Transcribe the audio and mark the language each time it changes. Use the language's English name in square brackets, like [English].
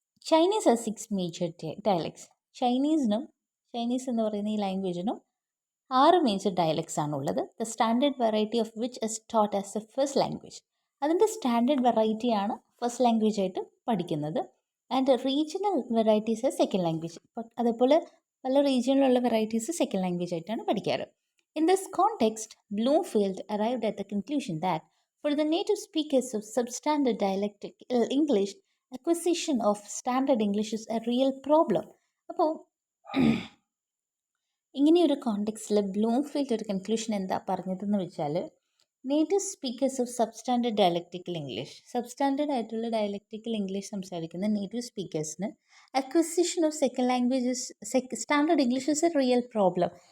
[English] Chinese are 6 major dialects. [Malayalam] Chinese എന്ന് പറയുന്ന ഈ ലാംഗ്വേജിനും 6 മേജർ ഡയലക്ട്സ് ആണുള്ളത്. [English] The standard variety of which is taught as a first language. [Malayalam] അതിൻ്റെ standard വെറൈറ്റിയാണ് first language ആയിട്ട് പഠിക്കുന്നത്. [English] And regional varieties second language. [Malayalam] അതേപോലെ പല റീജിയനിലുള്ള വെറൈറ്റീസ് സെക്കൻഡ് ലാംഗ്വേജ് ആയിട്ടാണ് പഠിക്കാറ്. [English] In this context, Bloomfield arrived at the conclusion that for the native speakers of substandard dialectal English, acquisition of standard English is a real problem. [Malayalam] അപ്പോൾ ഇങ്ങനെയൊരു കോണ്ടെക്സ്റ്റിൽ Bloomfield ഒരു conclusion എന്താ പറഞ്ഞതെന്ന് വെച്ചാൽ, [English] native speakers of substandard dialectical English, [Malayalam] substandard ആയിട്ടുള്ള dialectical English സംസാരിക്കുന്ന native സ്പീക്കേഴ്സിന് [English] Acquisition of second languages standard English is a real problem.